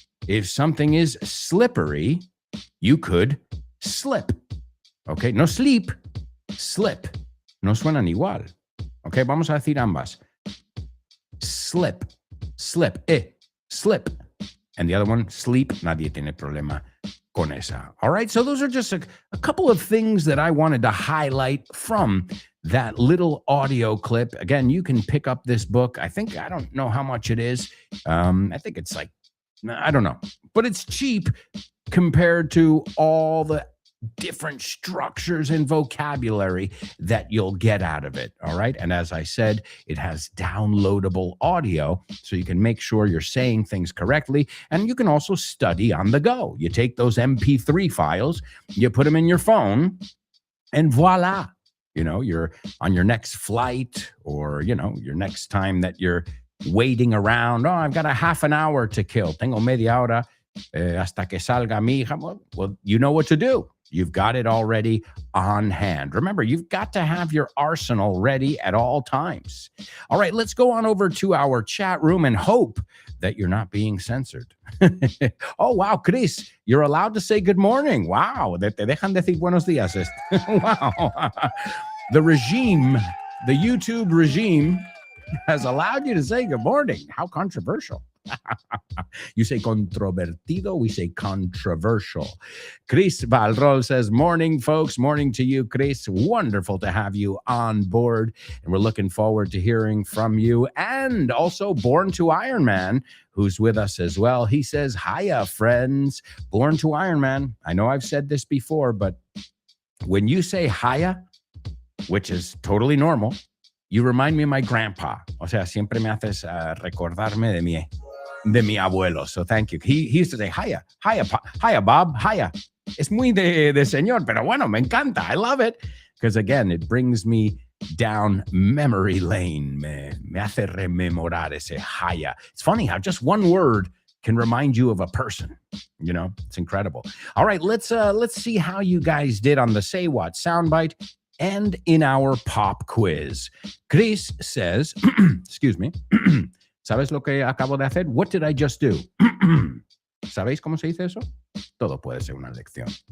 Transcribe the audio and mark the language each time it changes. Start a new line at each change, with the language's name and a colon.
English: If something is slippery, you could slip.
Spanish: Okay, no sleep, slip. No suenan igual.
English: Okay,
Spanish: vamos a decir ambas.
English: Slip, slip, slip. And the other one, sleep.
Spanish: Nadie tiene problema con esa.
English: All right, so those are just a couple of things that I wanted to highlight from that little audio clip. Again, you can pick up this book. I don't know how much it is. I think it's like, I don't know, but it's cheap compared to all the different structures and vocabulary that you'll get out of it. All right. And as I said, it has downloadable audio, so you can make sure you're saying things correctly. And you can also study on the go. You take those MP3 files, you put them in your phone, and voila. You're on your next flight, or, your next time that you're waiting around. Oh, I've got a half an hour to kill.
Spanish: Tengo media hora hasta que salga mi hija.
English: Well, you know what to do. You've got it already on hand. Remember, you've got to have your arsenal ready at all times. All right, let's go on over to our chat room and hope that you're not being censored. Oh, wow, Chris, you're allowed to say good morning.
Spanish: Wow, te dejan decir buenos días.
English: Wow. The YouTube regime has allowed you to say good morning. How controversial. You say controvertido, we say controversial. Chris Valrol says, morning, folks. Morning to you, Chris. Wonderful to have you on board. And we're looking forward to hearing from you. And also Born to Iron Man, who's with us as well. He says, hiya, friends. Born to Iron Man. I know I've said this before, but when you say hiya, which is totally normal. You remind me of my grandpa.
Spanish: O sea, siempre me haces recordarme de mi abuelo.
English: So thank you. He used to say, hiya, hiya, Bob, hiya.
Spanish: Es muy de señor, pero bueno, me encanta.
English: I love it. Because again, it brings me down memory lane.
Spanish: Me hace rememorar ese hiya.
English: It's funny how just one word can remind you of a person. You know, it's incredible. All right, let's see how you guys did on the Say What soundbite and in our pop quiz. Chris says, excuse me,
Spanish: ¿sabes lo que acabo de hacer?
English: What did I just do?
Spanish: ¿Sabéis cómo se dice eso? Todo puede ser una lección.